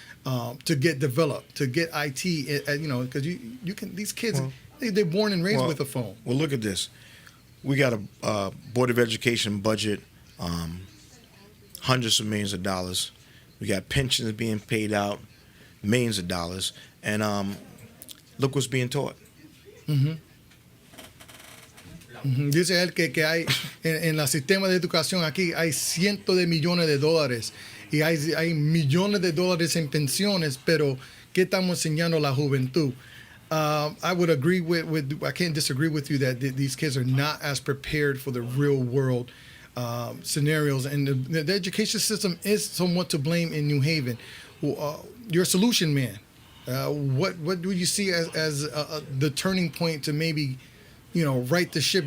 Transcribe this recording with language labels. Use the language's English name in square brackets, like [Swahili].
[English] To get developed, to get IT, because you can, these kids, they're born and raised with a phone. Well, look at this. We got a Board of Education budget, hundreds of millions of dollars. We got pensions being paid out, millions of dollars, and look what's being taught. Mm-hmm. Mm-hmm. [Spanish] Dice él que hay en el sistema de educación aquí hay cientos de millones de dólares. Y hay millones de dólares en pensiones, pero ¿qué estamos enseñando a la juventud? [English] I would agree I can't disagree with you that these kids are not as prepared for the real world scenarios. And the education system is somewhat to blame in New Haven. You're a solution man. What do you see as the turning point to maybe, right the ship?